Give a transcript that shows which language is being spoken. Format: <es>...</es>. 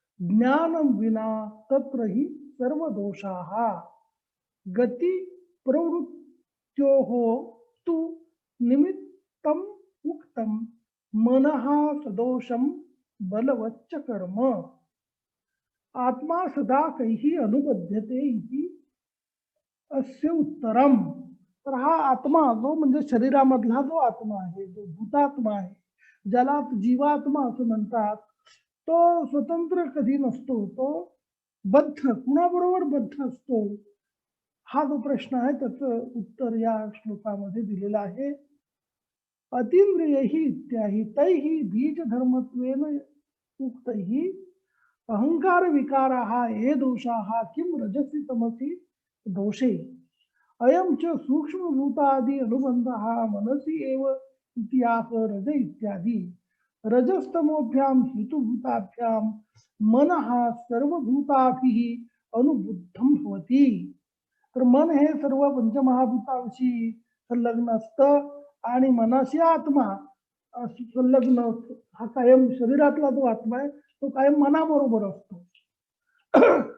<sa>ज्ञानं विना तत्र हि सर्वदोषाः गति प्रवृत्त्योः तु निमित्तम् उक्तं मनः सदोषं बलवच्च कर्म आत्मा सदा कैः अनुबध्यते इति अस्य उत्तरम।</sa> <mr>तर हा आत्मा जो म्हणजे शरीरामधला जो आत्मा आहे, जो भूतात्मा आहे, ज्याला जीवात्मा असं म्हणतात, तो स्वतंत्र कधी नसतो, तो बद्ध कुणाबरोबर बद्ध असतो हा जो प्रश्न आहे त्याचं उत्तर या श्लोकामध्ये दिलेलं आहे।</mr> <sa>अतीन्द्रियैः इत्यादि तैः बीजधर्मत्वेन उक्तैः अहंकार विकाराः ये दोषाः किं रजसि तमसि दोषे अयं च सूक्ष्मभूतादि अनुबन्धः मनसि एव इतिहास रज इत्यादि रजस्तमोभ्यां हेतुभूताभ्यां मनः सर्वभूताभिः अनुबुद्धं भवति।</sa> <mr>तर मन हे सर्व पंचमहाभूतांशी संलग्न असतं आणि मनाशी आत्मा संलग्न हा कायम शरीरातला जो आत्मा आहे तो कायम मनाबरोबर असतो।</mr>